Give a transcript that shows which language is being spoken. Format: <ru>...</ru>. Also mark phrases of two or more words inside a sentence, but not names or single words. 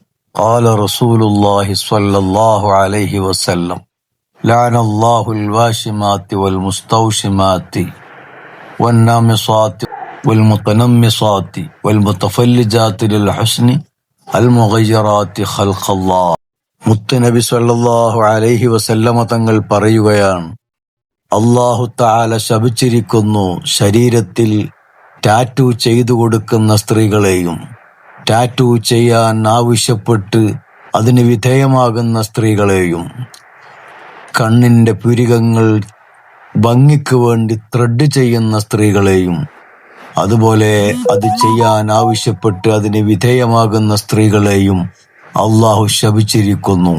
<ar>قال رسول الله صلى الله عليه وسلم لعن الله الواشمات والمستوشمات والنامصات والمتنمصات والمتفلجات للحسن المغيرات خلق الله.</ar> <ml>മുത്തുനബി</ml> <ar>صلى الله عليه وسلم</ar> <ml>തങ്ങൾ പറയുകയാണ്,</ml> <ar>الله تعالى</ar> <ml>ശപിച്ചിരിക്കുന്നു ശരീരത്തിൽ ടാറ്റു ചെയ്തു കൊടുക്കുന്ന സ്ത്രീകളെയും ടാറ്റു ചെയ്യാൻ ആവശ്യപ്പെട്ട് അതിന് വിധേയമാകുന്ന സ്ത്രീകളെയും, കണ്ണിന്റെ പുരികങ്ങൾ ഭംഗിക്ക് വേണ്ടി ത്രെഡ് ചെയ്യുന്ന സ്ത്രീകളെയും, അതുപോലെ അത് ചെയ്യാൻ ആവശ്യപ്പെട്ട് അതിന് വിധേയമാകുന്ന സ്ത്രീകളെയും അള്ളാഹു ശപിച്ചിരിക്കുന്നു.</ml>